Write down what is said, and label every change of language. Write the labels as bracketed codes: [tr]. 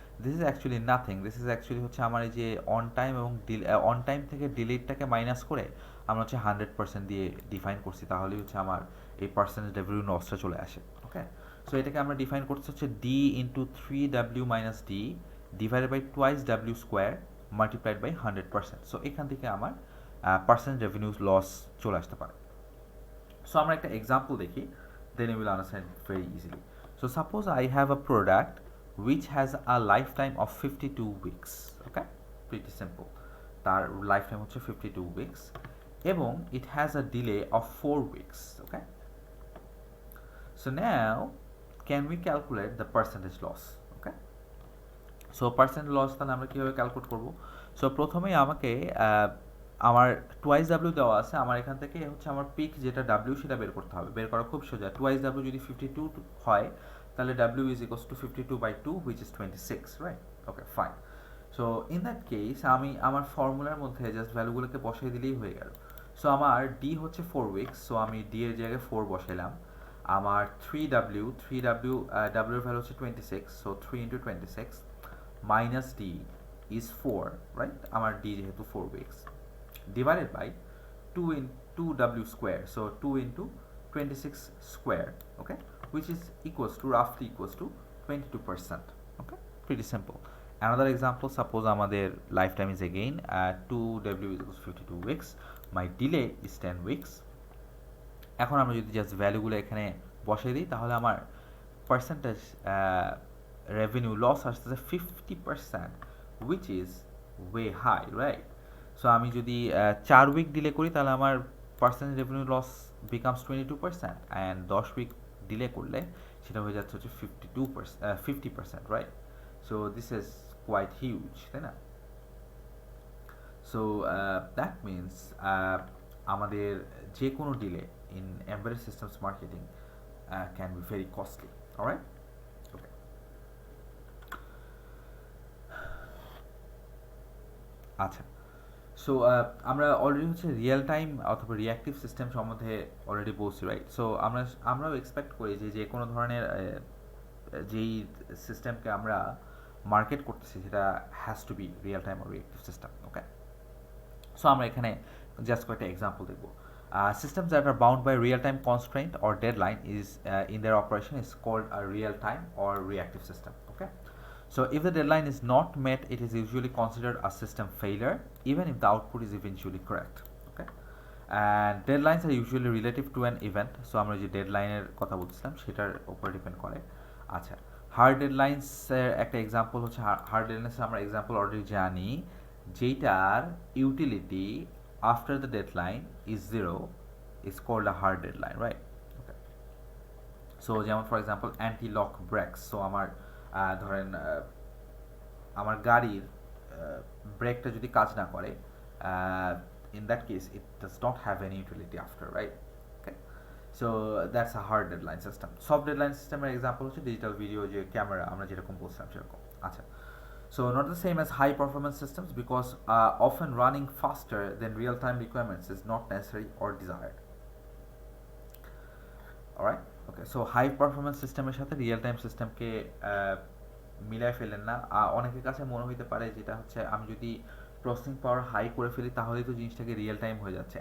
[en] this is actually nothing, [bn] this is actually হচ্ছে আমার এই যে অন টাইম এবং অন টাইম থেকে ডিলেটটাকে মাইনাস করে আমরা হচ্ছে 100% দিয়ে ডিফাইন করছি, তাহলেই হচ্ছে আমার এই পার্সেন্টেজ রেভিনিউ লসটা চলে আসে। [en] okay, so [bn] এটাকে আমরা ডিফাইন করতে হচ্ছে [en] D into 3W minus D divided by twice W square multiplied by 100%। [bn] So এখান থেকে আমার পার্সেন্টেজ রেভিনিউ লস চলে আসতে পারে। সো আমরা একটা এক্সাম্পল দেখি, [en] then you will understand very easily. So suppose I have a product which has a lifetime of 52 weeks. Okay, pretty simple. তার lifetime হচ্ছে 52 weeks এবং it has a delay of 4 weeks. Okay, so now can we calculate the percentage loss? [bn] Okay, so percent loss তাহলে আমরা কীভাবে calculate করবো? So প্রথমেই আমাকে আমার টুয়াইস ডাব্লিউ দেওয়া আছে, আমার এখান থেকে হচ্ছে আমার পিক যেটা ডাব্লিউ সেটা বের করতে হবে। বের করা খুব সোজা, টুয়াইস ডাব্লিউ যদি 52 হয় তাহলে W is equals to 52/2 [en] which is 26, [bn] right? Okay, fine. So in that case আমি আমার ফর্মুলার মধ্যে জাস্ট ভ্যালুগুলোকে বসাই দিলেই হয়ে গেল। সো আমার ডি হচ্ছে 4 উইকস, সো আমি ডি এর জায়গায় 4 বসাইলাম। আমার 3W ডাব্লিউর ভ্যালু হচ্ছে 26, so 3 into 26 minus D is 4, right? [en] আমার ডি যেহেতু 4 weeks divided by 2 square, so 2 into 26 square, okay, which is equals to roughly equals to 22%. Okay, pretty simple. Another example, suppose আমাদের lifetime is again 2W is equals to 52 weeks, my delay is 10 weeks. [bn] এখন আমরা যদি just ভ্যালুগুলো এখানে বসিয়ে দিই তাহলে আমার percentage revenue loss আসতেছে 50%, [en] which is way high, right? [bn] So আমি যদি 4 উইক ডিলে করি তাহলে আমার percentage revenue loss becomes 22% and 10 week delay করলে সেটা হয়ে যাচ্ছে হচ্ছে 50%, right? [en] So this is quite huge, তাই না? So that means [bn] আমাদের যে কোনো delay [en] In embedded systems marketing can be very costly, alright? [bn] ওকে, আচ্ছা, সো আমরা অলরেডি হচ্ছে রিয়েল টাইম অথবা রিয়াক্টিভ সিস্টেম সম্বন্ধে অলরেডি বলছি, রাইট? সো আমরাও এক্সপেক্ট করি যে কোনো ধরনের যেই সিস্টেমকে আমরা মার্কেট করতেছি সেটা has to be real time or reactive system. Okay, so আমরা এখানে জাস্ট কয়েকটা এক্সাম্পল দেখব। [en] Systems that are bound by real-time constraint or deadline is in their operation is called a real-time or reactive system. Okay, so if the deadline is not met, it is usually considered a system failure, even if the output is eventually correct. Okay, and deadlines are usually relative to an event. [bn] So আমরা যে ডেডলাইনের কথা বলছিলাম সেটার উপর depend করে। আচ্ছা, hard deadlines এর একটা এক্সাম্পল হচ্ছে হার্ড ডেডলাইন্স আমরা এক্সাম্পল অলরেডি জানি, যেটার utility [en] after the deadline is 0 is called a hard deadline, [bn] right? [en] Okay, so যেমন for example anti lock brakes. [bn] So আমার ধরেন আমার গাড়ির ব্রেকটা যদি কাজ না করে, [en] in that case it does not have any utility after, right? Okay, so that's a hard deadline system. [bn] Soft deadline system এর এক্সাম্পল হচ্ছে ডিজিটাল ভিডিও যে ক্যামেরা আমরা যেরকম বলছিলাম সেরকম। আচ্ছা, [en] so not the same as high performance systems because often running faster than real time requirements is not necessary or desired. [bn] Alright, okay, so high performance সিস্টেমের সাথে রিয়েল টাইম সিস্টেমকে মিলাই ফেলেন না। অনেকের কাছে মনে হইতে পারে যেটা হচ্ছে আমি যদি প্রসেসিং পাওয়ার হাই করে ফেলি তাহলেই তো জিনিসটাকে রিয়েল টাইম হয়ে যাচ্ছে।